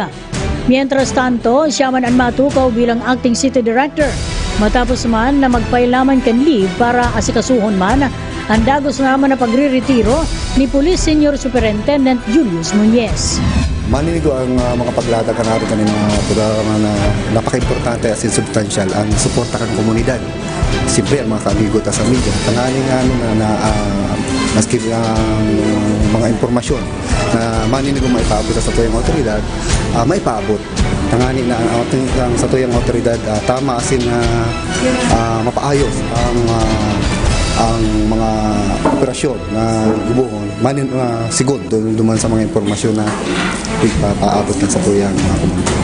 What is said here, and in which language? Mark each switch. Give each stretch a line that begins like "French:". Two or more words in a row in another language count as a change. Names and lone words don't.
Spanish: Mientras tanto,
Bikol: siya man ang matukaw bilang acting city director. Matapos man na magpailaman kan leave para asikasuhon man ang dagos naman na pagre-retiro ni Police Senior Superintendent Julius Muñez. Maninigo ang mga paglatag ka natin kanina programa na napaka-importante as in substantial ang suporta kang komunidad. Siyempre ang mga kamigo ta sa media. Tangaling maski ang mga impormasyon na maninigo maipaabot sa tuyang otoridad, maipaabot. Tangani na ang sa tuyang otoridad tama asin mapaayos ang mga operasyon na gubuhon manin sigod duman sa mga impormasyon na ipapaabot na sa tuyang mga komunidad.